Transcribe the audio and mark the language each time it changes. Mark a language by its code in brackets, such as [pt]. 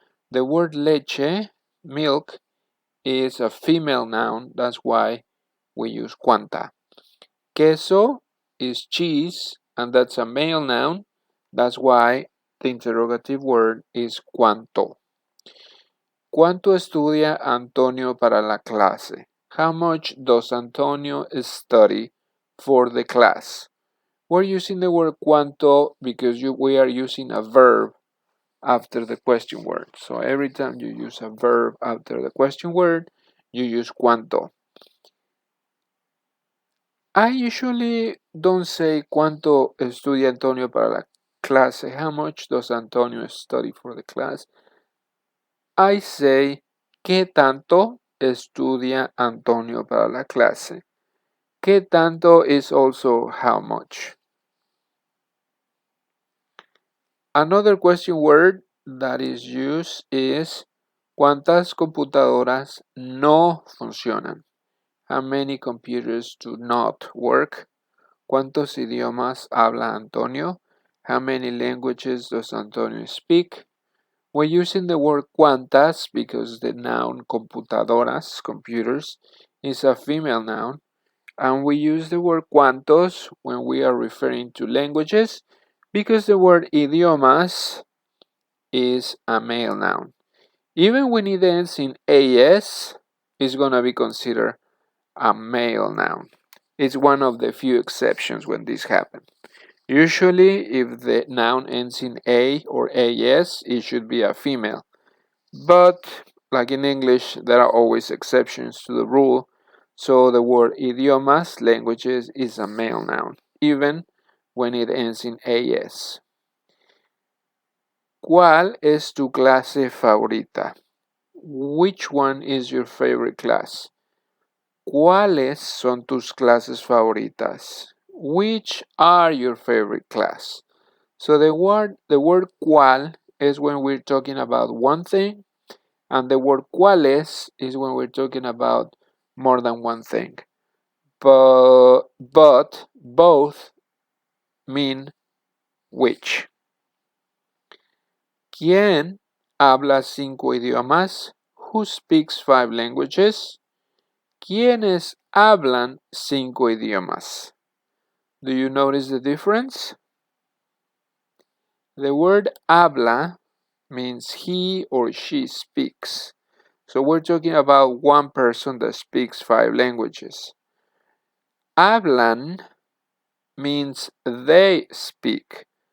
[en] The word leche, milk, is a female noun, that's why we use cuánta. Queso is cheese, and that's a male noun, that's why the interrogative word is cuánto. [es] ¿Cuánto estudia Antonio para la clase? [en] How much does Antonio study for the class? We're using the word cuánto because we are using a verb after the question word. So every time you use a verb after the question word, you use cuánto. I usually don't say [es] cuánto estudia Antonio para la clase. [en] How much does Antonio study for the class? I say [es] ¿qué tanto estudia Antonio para la clase? [en] ¿Qué tanto is also how much? Another question word that is used is [es] ¿cuántas computadoras no funcionan? [en] How many computers do not work? [es] ¿Cuántos idiomas habla Antonio? [en] How many languages does Antonio speak? We're using the word cuántas because the noun computadoras, computers, is a female noun. And we use the word cuántos when we are referring to languages because the word idiomas is a male noun. Even when it ends in AS, it's going to be considered a male noun. It's one of the few exceptions when this happens. Usually, if the noun ends in A or AS, it should be a female. But, like in English, there are always exceptions to the rule. So the word idiomas, languages, is a male noun, even when it ends in AS. [es] ¿Cuál es tu clase favorita? [en] Which one is your favorite class? [es] ¿Cuáles son tus clases favoritas? [en] Which are your favorite class? So the word cuál is when we're talking about one thing, and the word cuáles is when we're talking about more than one thing. But both mean which. [es] ¿Quién habla 5 idiomas? [en] Who speaks 5 languages? [es] ¿Quiénes hablan 5 idiomas? [en] Do you notice the difference? The word habla means he or she speaks. So we're talking about one person that speaks 5 languages. Hablan means they speak.